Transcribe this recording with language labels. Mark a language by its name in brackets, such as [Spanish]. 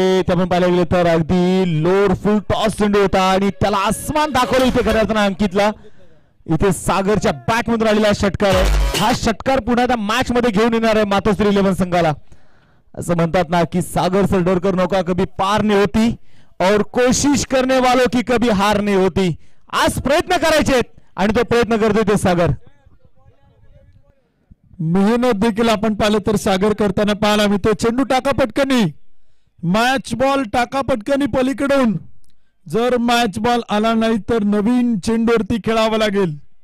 [Marathi] आपण पाहायला गेलं तर अगदी लोड फुल टॉस चेंडू होता आणि त्याला आसमान दाखवलं इथे खऱ्या अर्थानं अंकितला. इथे सागरच्या बॅट मधून आलेला षटकार आहे. हा षटकार पुन्हा त्या मॅच मध्ये घेऊन येणार आहे मातोश्री 11 संघाला. असं म्हणतात ना की [Hindi] सागर से डर कर नौका कभी पार नहीं होती और कोशिश करने वालों की कभी हार नहीं होती. [Marathi] आज प्रयत्न करायचे आणि तो प्रयत्न करतोय ते सागर. मेहनत देखील आपण पाहिलं तर सागर करताना पाहायला मिळतो. चेंडू टाका पटकनी, मॅच बॉल टाका पटकनी पलीकडून. जर मॅच बॉल आला नाही तर नवीन चेंडूवरती खेळावं लागेल.